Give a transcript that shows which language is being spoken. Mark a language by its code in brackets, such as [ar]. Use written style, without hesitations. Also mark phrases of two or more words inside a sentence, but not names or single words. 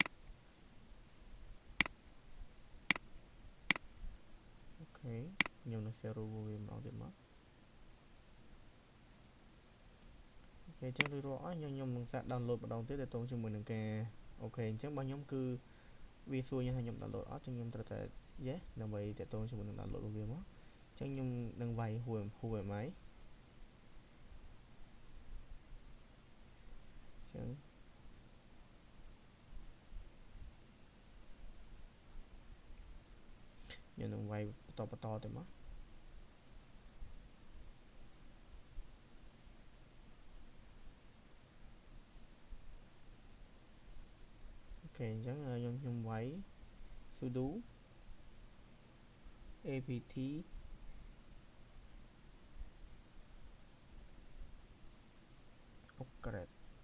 [km] អូខេខ្ញុំនឹង [en] share rule [km] វាម្ដងទៀតមកអូខេអញ្ចឹងរួចរាល់អស់ខ្ញុំនឹងសាក download ម្ដងទៀតទៅតជាមួយនឹងការអូខេអញ្ចឹងរបស់ខ្ញុំគឺវាសួរខ្ញុំថាខ្ញុំ download អត់ចឹងខ្ញុំត្រូវតែ yes ដើម្បីតទៅជាមួយនឹង download របស់វាមកអញ្ចឹងខ្ញុំនឹងវាយ [en] who am I [km] អញ្ចឹង ខ្ញុំនឹងវាយបន្តទៅមកអូខេអញ្ចឹងខ្ញុំវាយ [en] sudo apt upgrade